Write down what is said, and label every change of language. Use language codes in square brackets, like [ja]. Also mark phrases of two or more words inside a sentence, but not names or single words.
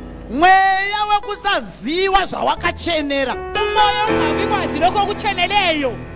[sn] Mweya wekusaziwa zvawakachenera. [nd] Umoya wokungabikwazi lokho okucheneleyo.